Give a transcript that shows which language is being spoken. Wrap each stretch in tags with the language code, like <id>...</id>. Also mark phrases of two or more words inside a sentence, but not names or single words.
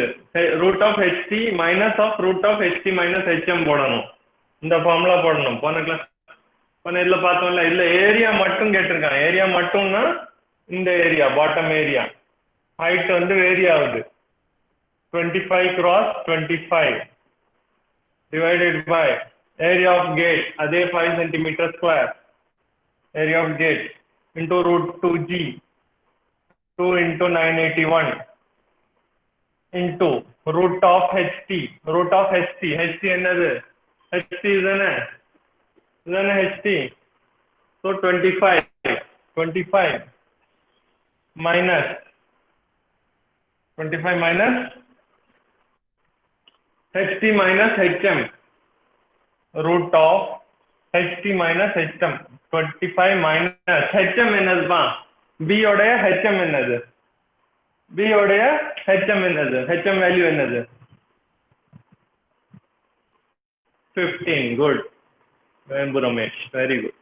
<en>root of HT minus of root of HT minus HM போடணும்.</en> <ta>இந்த ஃபார்முலா போடணும். போன இதில் பார்த்தோம்ல, இல்லை ஏரியா மட்டும் கேட்டிருக்காங்க. ஏரியா மட்டும்னா இந்த ஏரியா</ta> <en>bottom area height</en> <ta>வந்து வேரி ஆகுது.</ta> <en>25 cross 25 divided by area of gate, அதே 5 centimeter square area of gate into root 2G 2 into 981 into root of HT. root of HT என்னது? HT தானே HT. so 25 minus HT minus HM, root of HT minus HM. 25 minus HM</en> <ta>என்னதுப்பா? B உடைய HM என்னது? B உடைய HM என்னது? HM வேல்யூ என்னது? 15. குட், வேம்பு ரமேஷ்,</ta> <en>very good.</en>